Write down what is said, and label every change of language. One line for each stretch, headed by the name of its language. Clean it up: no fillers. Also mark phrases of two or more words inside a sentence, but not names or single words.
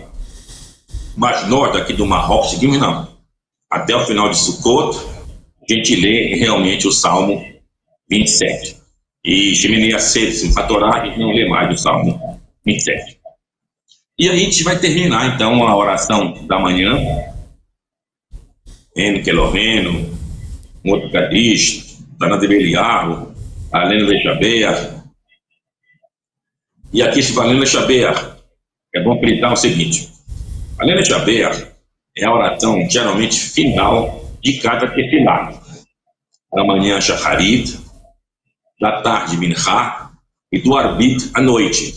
Portuguese: Mas nós daqui do Marrocos seguimos não. Até o final de Sukkot, a gente lê realmente o Salmo 27. E Shemini Atzeret, Simchat Torah, a gente não lê mais o Salmo 27. E a gente vai terminar então a oração da manhã. En Kelohenu, Mot Kadish, Tana de Beliarro, Aleno de Shabeach. E aqui se fala Aleno de Shabeach, é bom frisar o seguinte: Aleno de Shabeach é a oração geralmente final de cada tefilá. Da manhã, Shacharit, da tarde, Minchá, e do Arbit, à noite.